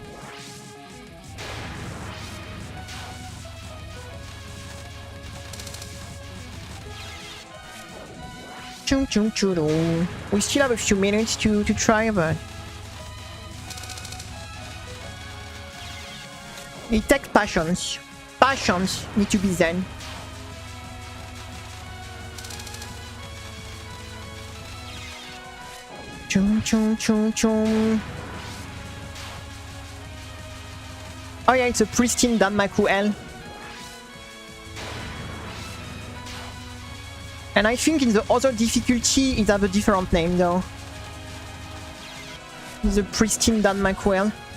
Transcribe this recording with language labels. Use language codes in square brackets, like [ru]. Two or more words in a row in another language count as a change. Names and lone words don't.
[en] Chum chum chum. We still have a few minutes to try, but it takes passions. Passions need to be zen. Chum chum chum chum. Oh yeah, it's a pristine Danmaku L. And I think in the other difficulty it has a different name though. It's a pristine Danmaku L.